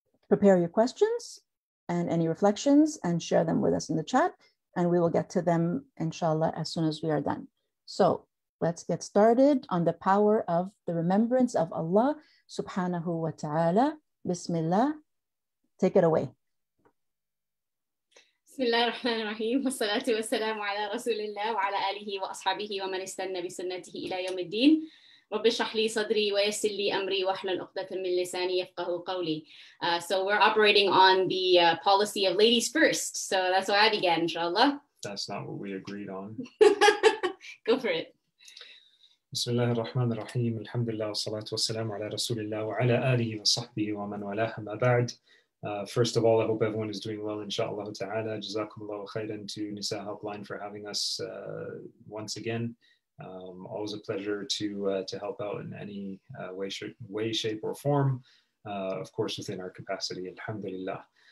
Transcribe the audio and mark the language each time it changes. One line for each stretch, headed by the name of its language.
English: prepare your questions and any reflections and share them with us in the chat, and we will get to them, inshallah, as soon as we are done. So let's get started on the power of the remembrance of Allah subhanahu wa ta'ala. Bismillah. Take it away.
Arabic: بسم الله الرحمن الرحيم والصلاة والسلام على رسول الله وعلى آله وأصحابه ومن استنى بسنته إلى يوم الدين. رب اشرح لي صدري ويسر لي أمري واحلل عقدة من لساني يفقهوا قولي.
English: So we're operating on the policy of ladies first. So that's why I began, inshallah. That's not what we agreed on. Go for it.
Arabic: بسم الله الرحمن الرحيم الحمد لله والصلاة والسلام على رسول الله وعلى آله وصحبه ومن والاه ما بعد.
English: First of all, I hope everyone is doing well, inshallah ta'ala.
Arabic: Jazakumullahu khairan
English: to Nisa Helpline for having us once again. Always a pleasure to help out in any way, shape, or form, of course, within our capacity, alhamdulillah.